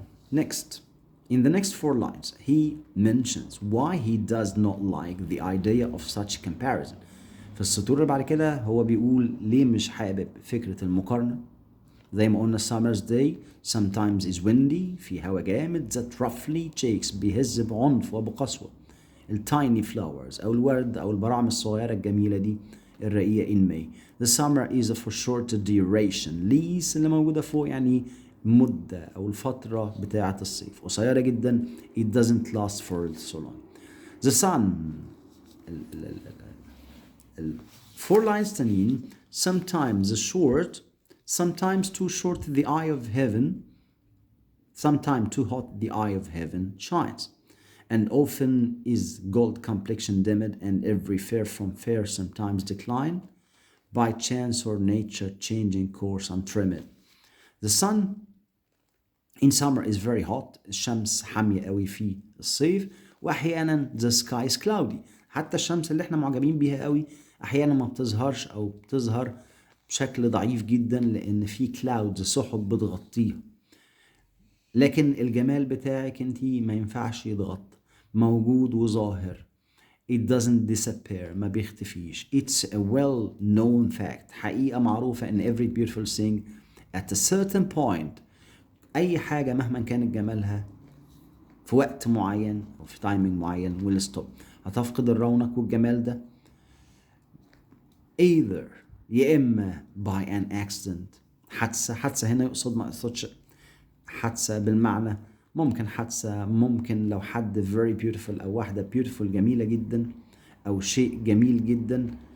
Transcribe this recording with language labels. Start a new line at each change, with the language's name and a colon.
English: In the next 4 lines he mentions why he does not like the idea of such comparison.
Arabic: في السطور اللي بعد كده هو بيقول ليه مش حابب فكرة المقارنة. زي ما قلنا
English: summer's day sometimes is windy،
Arabic: في هوا جامد،
English: that roughly shakes،
Arabic: بيهز بعنف وبقسوة التايني فلاورز أو الورد أو البراعم الصغيرة الجميلة دي الرقيقة
English: in May. The summer is for short duration.
Arabic: lease اللي موجودة فوق يعني مدة أو الفترة بتاعة الصيف قصيرة جدا.
English: It doesn't last for so long. The sun 4 lines
Arabic: تانيين
English: sometimes short, sometimes too short the eye of heaven, sometimes too hot the eye of heaven shines, and often is gold complexion dimmed, and every fair from fair sometimes decline, by chance or nature changing course untrimmed. The sun in summer is very hot،
Arabic: الشمس حامية قوي في الصيف، واحيانا
English: the sky is cloudy،
Arabic: حتى الشمس اللي احنا معجبين بيها قوي احيانا ما بتظهرش او بتظهر بشكل ضعيف جدا لان في clouds، سحب بتغطيها. لكن الجمال بتاعك انتي ما ينفعش يتغطى، موجود وظاهر.
English: It doesn't disappear،
Arabic: ما بيختفيش.
English: It's a well known fact،
Arabic: حقيقة معروفة
English: in every beautiful thing at a certain point.
Arabic: أي حاجة مهما كانت جمالها في وقت معين أو في تايمينج معين
English: will stop،
Arabic: هتفقد الرونق والجمال ده either يا إما
English: by an accident،
Arabic: حادثة هنا يقصد، ما يقصدش حادثة بالمعنى، ممكن حادثة، ممكن لو حد
English: very beautiful
Arabic: أو واحدة beautiful جميلة جدا أو شيء جميل جدا